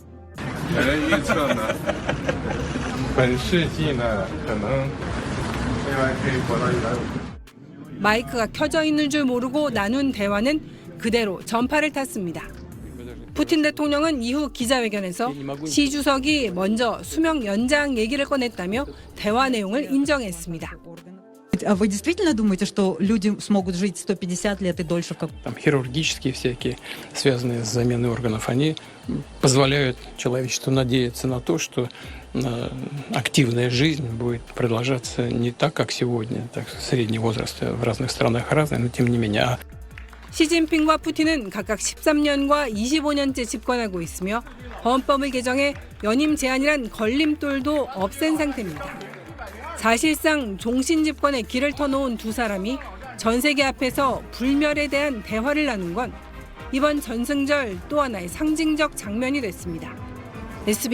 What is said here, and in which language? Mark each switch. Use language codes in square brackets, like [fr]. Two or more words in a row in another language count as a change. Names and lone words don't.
[ko] 마이크가 켜져 있는 줄 모르고 나눈 대화는 그대로 전파를 탔습니다. 푸틴 대통령은 이후 기자회견에서 시 주석이 먼저 수명 연장 얘기를 꺼냈다며 대화 내용을 인정했습니다. [ru] А вы действительно думаете, что люди смогут жить 150 лет и дольше? Там хирургические всякие, связанные с заменой органов, они позволяют человечеству надеяться на то, что активная жизнь будет продолжаться не так, как сегодня. Так, средний возраст в разных странах разный, но тем не менее. [ko] 시진핑과 푸틴은 각각 13년과 25년째 집권하고 있으며 헌법을 개정해 연임 제한이란 걸림돌도 없앤 상태입니다. 사실상 종신 집권의 길을 터놓은 두 사람이 전 세계 앞에서 불멸에 대한 대화를 나눈 건 이번 전승절 또 하나의 상징적 장면이 됐습니다.